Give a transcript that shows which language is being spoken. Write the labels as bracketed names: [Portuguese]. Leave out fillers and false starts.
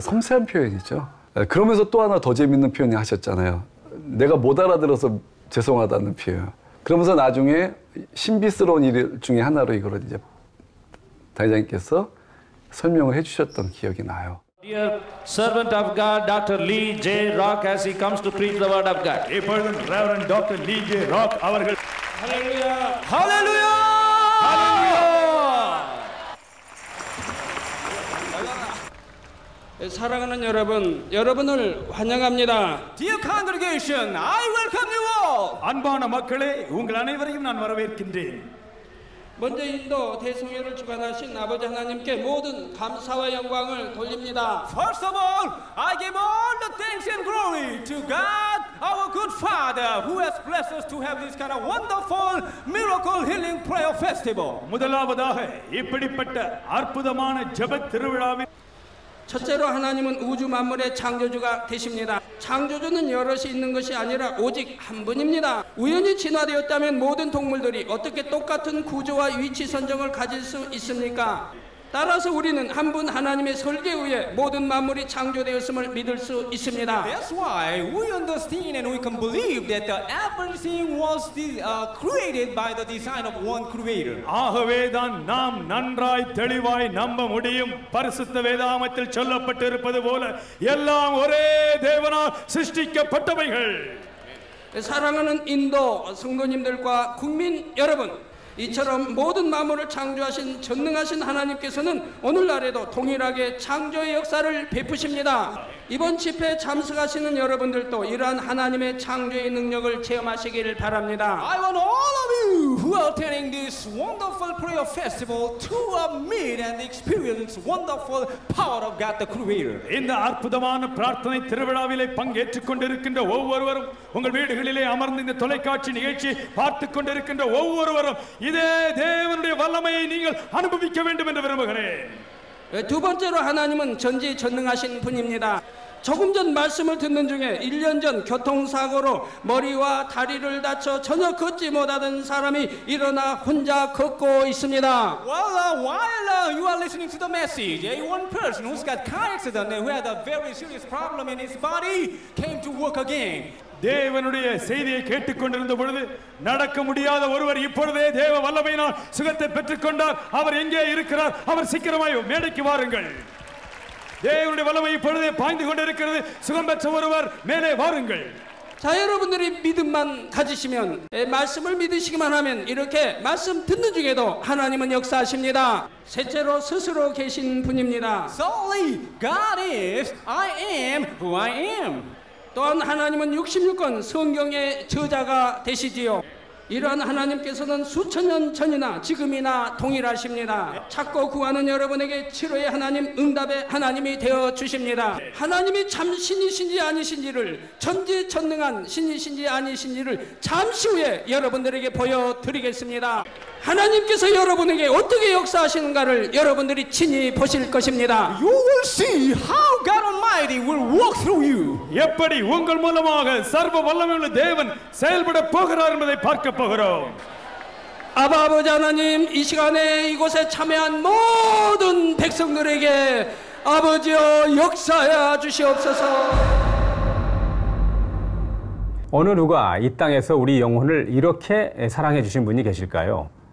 [Korean] 섬세한 표현이죠. 그러면서 또 하나 더 재밌는 표현이 하셨잖아요. 내가 못 알아들어서 죄송하다는 표현. 그러면서 나중에 신비스러운 일 중에 하나로 이걸 이제 당회장님께서 설명을 해주셨던 기억이 나요. [English] Dear servant of God, Dr. Lee J. Rock, as he comes to preach the word of God. [Tamil] இப்பொழுது Reverend Dr. Lee J. Rock அவர்கள் [English] Hallelujah! Hallelujah! [Korean] 사랑하는 여러분, 여러분을 환영합니다. [English] Dear congregation, I welcome you all. all. [Tamil] அன்பான மக்களே, உங்கள் அனைவரையும் நான் வரவேற்கின்றேன். [Korean] 먼저 인도 대성회를 주관하신 아버지 하나님께 모든 감사와 영광을 돌립니다. [English] First of all, I give all the thanks and glory to God, our good Father, who has blessed us to have this kind of wonderful miracle healing prayer festival. [Tamil] முதலாவதாக இப்படிப்பட்ட அற்புதமான ஜெப திருவிழாவில் [Korean] 첫째로 하나님은 우주 만물의 창조주가 되십니다. 창조주는 여럿이 있는 것이 아니라 오직 한 분입니다. 우연히 진화되었다면 모든 동물들이 어떻게 똑같은 구조와 위치 선정을 가질 수 있습니까? 따라서 우리는 한 분 하나님의 설계에 의해 모든 만물이 창조되었음을 믿을 수 있습니다. [English] That's why we understand and we can believe that everything was created by the design of one creator. [Tamil] ஆகவேதான் நாம் நன்றாய் தெளிவாய் நம்ப முடியும். பரிசுத்த வேதாகமத்தில் சொல்லப்பட்டிருப்பது போல எல்லாம் ஒரே தேவனால் சிருஷ்டிக்கப்பட்டவைகள். [Korean] 사랑하는 인도 성도님들과 국민 여러분, 이처럼 모든 만물을 창조하신 전능하신 하나님께서는 오늘날에도 동일하게 창조의 역사를 베푸십니다. 이번 집회에 참석하시는 여러분들도 이러한 하나님의 창조의 능력을 체험하시기를 바랍니다. [English] I want all of you who are attending this wonderful prayer festival to meet and experience wonderful power of God the Creator. [Tamil] இந்த அற்புதமான பிரார்த்தனை திருவிழாவிலே பங்கேற்றுக் கொண்டிருக்கின்ற ஒவ்வொருவரும், உங்கள் வீடுகளிலே அமர்ந்து இந்த தொலைக்காட்சி நிகழ்ச்சி பார்த்துக் கொண்டிருக்கின்ற ஒவ்வொருவரும் இதே தேவனுடைய வல்லமையை நீங்கள் அனுபவிக்க வேண்டும் என்று விரும்புகிறேன். [Korean] 두 번째로 하나님은 전지전능하신 분입니다. 조금 전 말씀을 듣는 중에 1년 전 교통사고로 머리와 다리를 다쳐 전혀 걷지 못하던 사람이 일어나 혼자 걷고 있습니다. [English] Well, while you are listening to the message, one person who's got car accident and who had a very serious problem in his body came to work again. [Tamil] தேவனுடைய செய்தியை கேட்டுக்கொண்டிருந்த பொழுது நடக்க முடியாத ஒருவர் இப்பொழுதே தேவ வல்லமையினால் சுகத்தை பெற்றுக்கொண்டார். அவர் எங்கே இருக்கிறார்? அவர் சீக்கிரமாய் மேடைக்கு வாருங்கள். தேவனுடைய வல்லமை இப்பொழுதே பாய்ந்து கொண்டிருக்கிறது. சுகம் பெற்ற ஒருவர் மேலே வாருங்கள். [Korean] 자, 여러분들이 믿음만 가지시면, 말씀을 믿으시기만 하면 이렇게 말씀 듣는 중에도 하나님은 역사하십니다. 셋째로 스스로 계신 분입니다. [English] Solely God is, I am who I am. [Korean] 또한 하나님은 66권 성경의 저자가 되시지요. 이러한 하나님께서는 수천 년 전이나 지금이나 동일하십니다. 찾고 구하는 여러분에게 치료의 하나님, 응답의 하나님이 되어 주십니다. 하나님이 참 신이신지 아니신지를, 전지전능한 신이신지 아니신지를 잠시 후에 여러분들에게 보여드리겠습니다. 하나님께서 여러분에게 어떻게 역사하시는가를 여러분들이 친히 보실 것입니다. [English] You will see how God Almighty will walk through you. [Tamil] எப்படி உங்கள் மூலமாக சர்வ வல்லமையுள்ள தேவன் செயல்பட போகிறார் என்பதை பார்க்க போகிறோம். [Korean] 아버지 하나님, 이 시간에 이곳에 참여한 모든 백성들에게 아버지여 역사해 주시옵소서. 어느 누가 이 땅에서 우리 영혼을 이렇게 사랑해 주신 분이 계실까요?